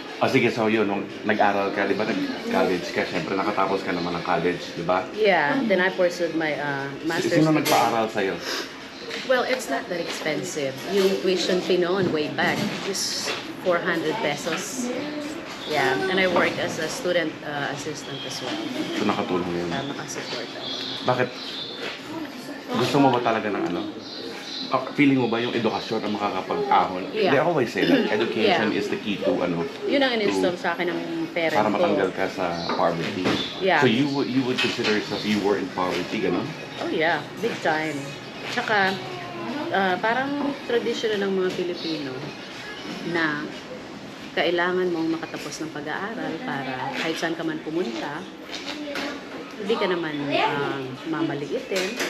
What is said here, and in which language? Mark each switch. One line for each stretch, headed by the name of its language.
Filipino: Sige, so yun, nung nag-aral ka, di ba nag-college ka, syempre nakatapos ka naman ng college, di ba?
English: Yeah, then I pursued my master's
Filipino: Sino
English: degree.
Filipino: nagpa-aral sa'yo?
English: Well, it's not that expensive. Yung tuition fee noon way back is 400 pesos. Yeah, and I work as a student assistant as well.
Filipino: So nakatulong yun. Nakasupport ako. Bakit? Gusto mo ba talaga ng ano? Feeling mo ba yung edukasyon ang makakapag-ahon?
English: Yeah. They always say that education Yeah. is the key to
Filipino: Yun ang in-install sa akin ng parent para ko. matanggal ka sa poverty.
English: Yeah. So you would consider yourself you were in poverty, gano'n? Oh yeah, big time.
Filipino: Tsaka, parang tradisyon ng mga Pilipino na kailangan mong makatapos ng pag-aaral para kahit saan ka man pumunta, hindi ka naman mamaliitin.